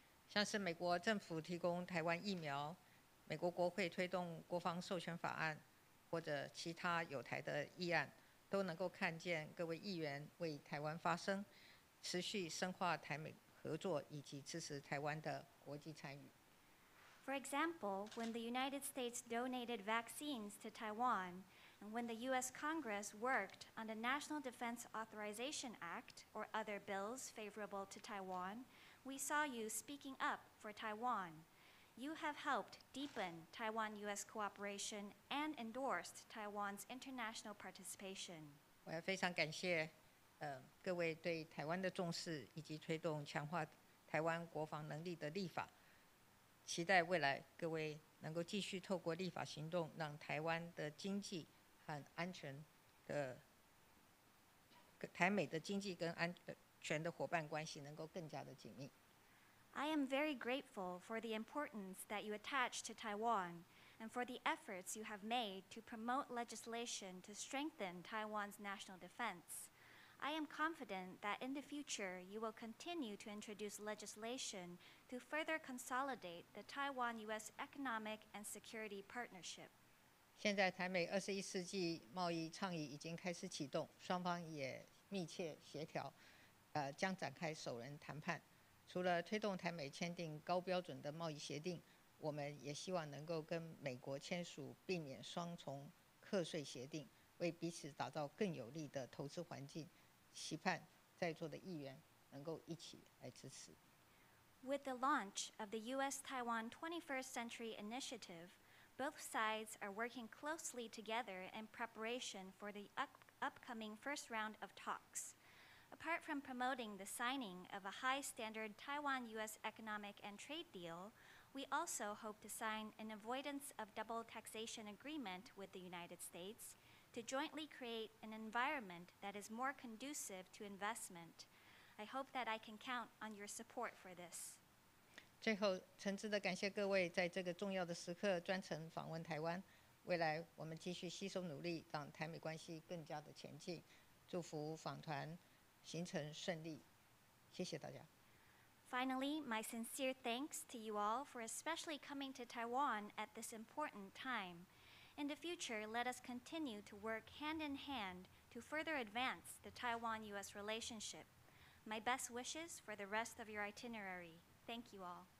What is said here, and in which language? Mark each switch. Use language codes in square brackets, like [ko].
[zh] 像是美国政府提供台湾疫苗，美国国会推动国防授权法案，或者其他有台的议案，都能够看见各位议员为台湾发声，持续深化台美合作以及支持台湾的国际参与。 [en] For example, when the United States donated vaccines to Taiwan, and when the U.S. Congress worked on the National Defense Authorization Act or other bills favorable to Taiwan, we saw you speaking up for Taiwan. You have helped deepen Taiwan-U.S. cooperation and endorsed Taiwan's international participation. [zh] 我要非常感谢各位对台湾的重视，以及推动强化台湾国防能力的立法。期待未来各位能够继续透过立法行动，让台湾的经济和安全的台美的经济跟安全的伙伴关系能够更加的紧密。 [en] I am very grateful for the importance that you attach to Taiwan and for the efforts you have made to promote legislation to strengthen Taiwan's national defense. I am confident that in the future you will continue to introduce legislation to further consolidate the Taiwan-U.S. economic and security partnership. [zh] 现在台美21世纪贸易倡议已经开始启动，双方也密切协调，将展开首轮谈判。除了推动台美签订高标准的贸易协定，我们也希望能够跟美国签署避免双重课税协定，为彼此打造更有利的投资环境。期盼在座的议员能够一起来支持。 [en] With the launch of the U.S.-Taiwan 21st Century Initiative, both sides are working closely together in preparation for the upcoming first round of talks. Apart from promoting the signing of a high-standard Taiwan-U.S. economic and trade deal, we also hope to sign an avoidance of double taxation agreement with the United States to jointly create an environment that is more conducive to investment. I hope that I can count on your support for this. [zh] 最后，诚挚的感谢各位在这个重要的时刻专程访问台湾。未来我们继续携手努力，让台美关系更加的前进。祝福访团行程顺利，谢谢大家。 [en] Finally, my sincere thanks to you all for especially coming to Taiwan at this important time. In the future, let us continue to work hand in hand to further advance the Taiwan-U.S. relationship. My best wishes for the rest of your itinerary. Thank you all.